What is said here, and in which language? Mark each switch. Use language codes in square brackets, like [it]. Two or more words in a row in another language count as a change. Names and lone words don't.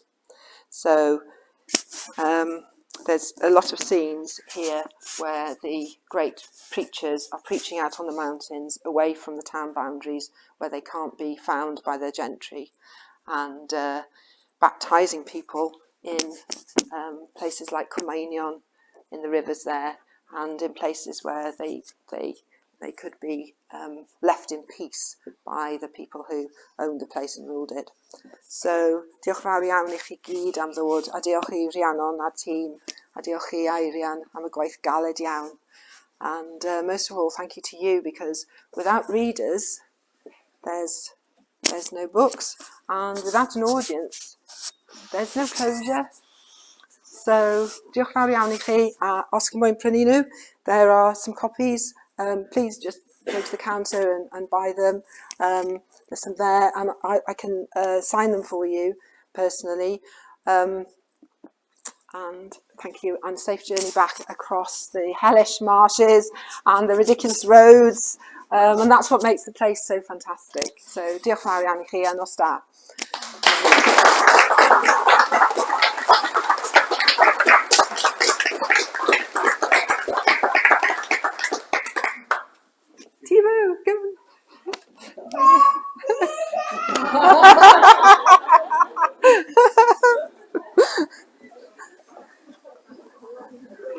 [en] So there's a lot of scenes here where the great preachers are preaching out on the mountains away from the town boundaries where they can't be found by the gentry, and baptising people in places like Cwmainion, in the rivers there, and in places where they could be left in peace by the people who owned the place and ruled it. So, [cy] diolch fawr iawn i chi gyd am ddod, a diolch i Rhiannon a'r tîm, a diolch i Eirian am y gwaith galed iawn. [en] And most of all, thank you to you, because without readers, there's no books, and without an audience, there's no closure. So, [cy] diolch fawr iawn i chi, a os chi'n moyn prynu nhw, [en] there are some copies. Please just go to the counter and buy them. There's some there, and I can sign them for you personally. And thank you, and safe journey back across the hellish marshes and the ridiculous roads. And that's what makes the place so fantastic. So, [cy] diolch fawr iawn i chi, a nos da. [en] Tivo, come on.